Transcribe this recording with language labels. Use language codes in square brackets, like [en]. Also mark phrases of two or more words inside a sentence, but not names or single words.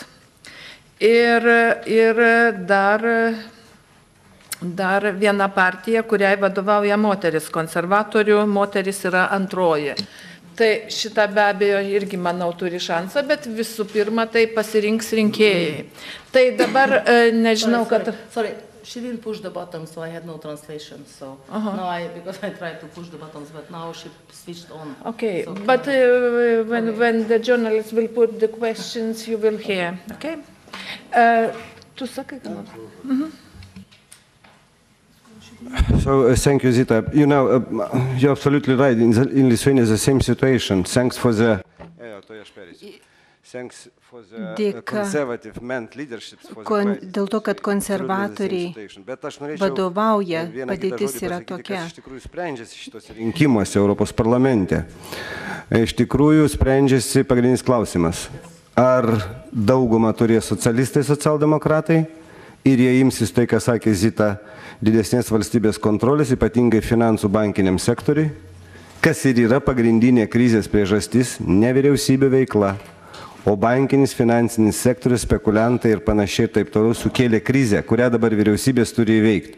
[lt] Ir dar viena partija, kuriai vadovauja moteris. Konservatorių moteris yra 2. Tai šitą be abejo irgi, manau, turi šansą, bet visų pirma, tai pasirinks rinkėjai. Tai dabar nežinau, kad... [en] Sorry, she didn't push the button, so I had no translation. So now because I tried to push the buttons, but now she switched on. Okay, so but when the journalists will put the questions, you will hear. [lt] Okay? Tu sakai, ką nors? [en] So thank you, Zita. You know, you're absolutely right. In Lithuania, the same situation. Thanks for the conservative men leadership. [lt] Dėl to, kad konservatoriai vadovauja, padėtis yra tokia. Iš tikrųjų sprendžiasi šitos rinkimuose Europos parlamente. Iš tikrųjų sprendžiasi pagrindinis klausimas. Ar daugumą turės socialistai, socialdemokratai ir jie imsis tai, ką sakė Zita, didesnės valstybės kontrolės, ypatingai finansų bankiniam sektoriui, kas ir yra pagrindinė krizės priežastis, ne vyriausybių veikla, o bankinis finansinis sektorius, spekuliantai ir panašiai ir taip toliau sukėlė krizę, kurią dabar vyriausybės turi įveikti.